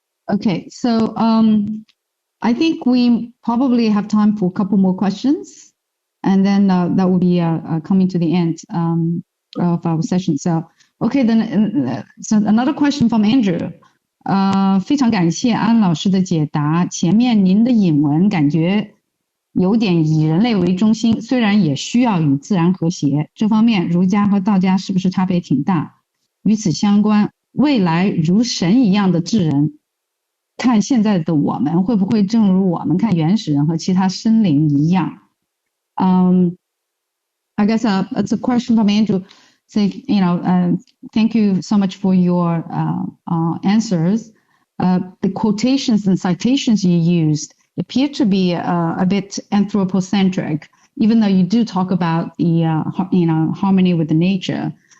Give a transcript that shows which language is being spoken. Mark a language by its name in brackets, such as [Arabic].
[English] Okay, so I think we probably have time for a couple more questions, and then that will be coming to the end of our session. So, okay, then so another question from Andrew. [Chinese] 非常感谢安老师的解答。前面您的引文感觉有点以人类为中心，虽然也需要与自然和谐。这方面儒家和道家是不是差别挺大？与此相关，未来如神一样的智人，看现在的我们，会不会正如我们看原始人和其他生灵一样？ [English] I guess it's a question from Andrew. Say, thank you so much for your answers. The quotations and citations you used appear to be a bit anthropocentric, even though you do talk about the harmony with the nature.